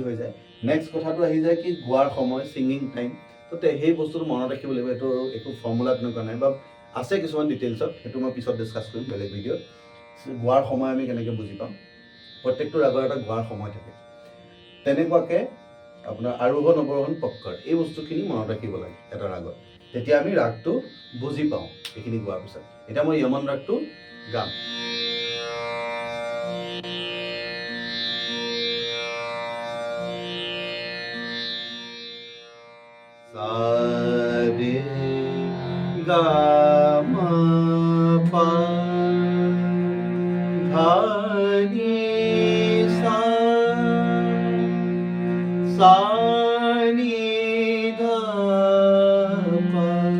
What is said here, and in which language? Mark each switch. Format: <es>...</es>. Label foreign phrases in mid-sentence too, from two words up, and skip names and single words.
<as>হৈ যায় নেক্সট কথাটো আহি যায় কি গোৱাৰ সময়</as> <en>singing time</en> <as>তো সেই বস্তুটো মনত ৰাখিব লাগিব এইটো একো ফৰ্মুলা তেনেকুৱা নাই বা আছে কিছুমান ডিটেইলছত সেইটো মই পিছত ডিছকাছ কৰিম বেলেগ ভিডিঅ'ত গোৱাৰ সময় আমি কেনেকৈ বুজি পাম প্ৰত্যেকটো ৰাগৰ এটা গোৱাৰ সময় থাকে তেনেকুৱাকৈ আপোনাৰ আৰোহণ অৱৰোহণ পক্কৰ এই বস্তুখিনি মনত ৰাখিব লাগে এটা ৰাগত তেতিয়া আমি ৰাগটো বুজি পাওঁ এইখিনি গোৱাৰ পিছত এতিয়া মই য়মন ৰাগটো গাম Sa re ga ma pa dha ni sa sa ni dha pa</as>